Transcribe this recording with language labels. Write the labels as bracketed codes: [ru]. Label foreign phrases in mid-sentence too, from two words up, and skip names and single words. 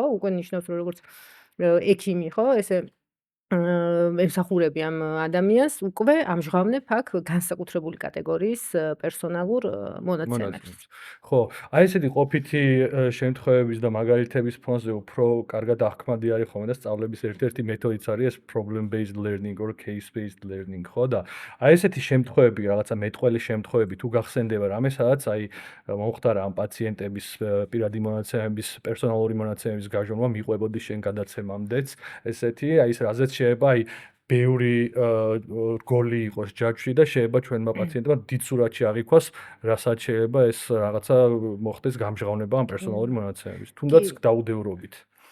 [ka] უკვე ნიშნავს რომ როგორც ექიმი, ხო? ესე ემსახურები ამ ადამიანს უკვე ამჟღავნებ აქ განსაკუთრებული კატეგორიის პერსონალურ მონაცემებს. ხო, აი ესეთი ყოფითი შემთხვევების და მაგალითების ფონზე უფრო კარგად ახმადი არის ხოლმე და სწავლების ერთ-ერთი მეთოდიც არის ეს [en] problem based learning or case based learning, [ka] ხო და აი ესეთი შემთხვევები, რაღაცა მეტყველი შემთხვევები თუ გახსენდება რამე, სადაც აი მომხდარა ამ პაციენტების პირადი მონაცემების, პერსონალური მონაცემების გაჟონვა მიყვებოდი შენ გადაცემამდეც, ესეთი აი ეს რაზეც შეიძლება აი ბევრი გოლი იყოს ჯაჭვში და შეიძლება ჩვენმა პაციენტებმა დიდ სურათში აღიქვას, რასაც შეიძლება ეს რაღაცა მოხდეს გამჟღავნება ამ პერსონალური მონაცემების, თუნდაც დაუდევრობით.